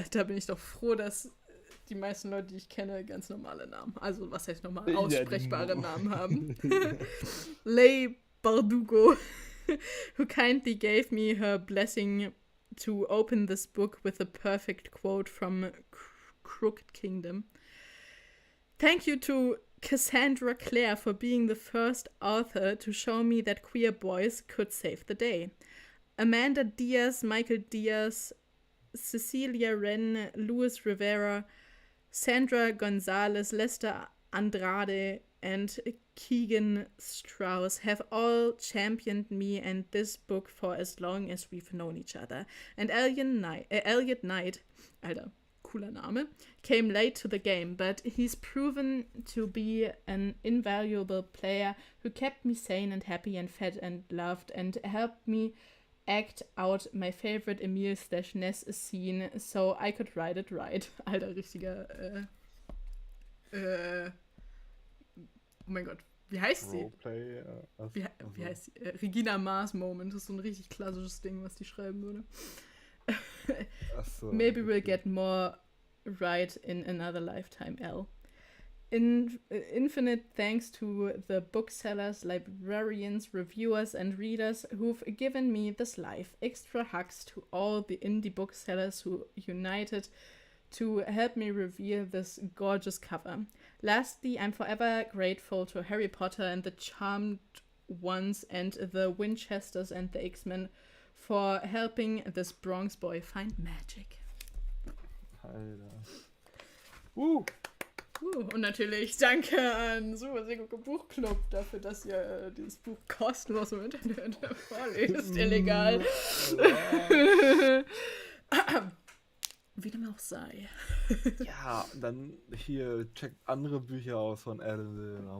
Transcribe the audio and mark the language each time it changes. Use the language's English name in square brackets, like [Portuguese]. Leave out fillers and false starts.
[German] Da bin ich doch froh, dass die meisten Leute, die ich kenne, ganz normale Namen, also was heißt normal, aussprechbare Namen haben. Lei Bardugo [English] who kindly gave me her blessing to open this book with a perfect quote from Crooked Kingdom. Thank you to Cassandra Clare for being the first author to show me that queer boys could save the day. Amanda Diaz, Michael Diaz, Cecilia Wren, Luis Rivera, Sandra Gonzalez, Lester Andrade, and Keegan Strauss have all championed me and this book for as long as we've known each other. And Elliot Knight, [German] Alter, cooler Name, [English] came late to the game, but he's proven to be an invaluable player who kept me sane and happy and fed and loved and helped me act out my favorite Emil/Ness scene so I could write it right. [German] Alter, richtiger, oh mein Gott, wie heißt sie? Roleplay, Wie heißt sie? Regina Mars Moment, das ist so ein richtig klassisches Ding, was die schreiben würde. Achso, [English] Maybe we'll get more right in another lifetime, L. Infinite thanks to the booksellers, librarians, reviewers, and readers who've given me this life. Extra hugs to all the indie booksellers who united to help me reveal this gorgeous cover. Lastly, I'm forever grateful to Harry Potter and the Charmed Ones and the Winchesters and the X-Men for helping this Bronx boy find magic. [German] Alter. Und natürlich danke an Super Seegucke Buchclub dafür, dass ihr dieses Buch kostenlos im Internet vorlest. Illegal. Wie dem auch sei. Ja, dann hier checkt andere Bücher aus von Adam Lehner.